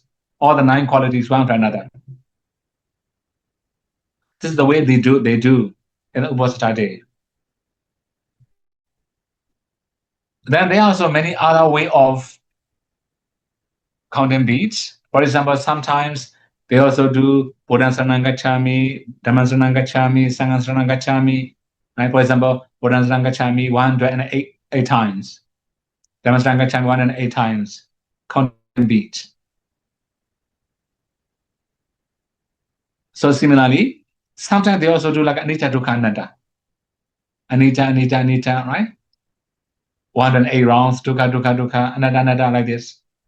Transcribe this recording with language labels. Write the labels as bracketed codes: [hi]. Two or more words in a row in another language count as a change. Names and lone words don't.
[en] All the 9 qualities, one after another. This is the way they do in the Uposatha day. Then there are also many other way of counting beads. For example, sometimes they also do [pi] Buddhaṃ Saranam Gacchāmi, Dhammaṃ Saranam Gacchāmi, Sanghaṃ Saranam Gacchāmi. [en] Right? For example, [pi] Buddhaṃ Saranam Gacchāmi 108 times. Dhammaṃ Saranam Gacchāmi [en] 108 times. Counting beads. So similarly, sometimes they also do like [pi] Anicca Dukkha Anatta. [en] Anicca, right? 108 rounds, [pi] Dukkha, Dukkha, Dukkha, Anatta, [en] like this.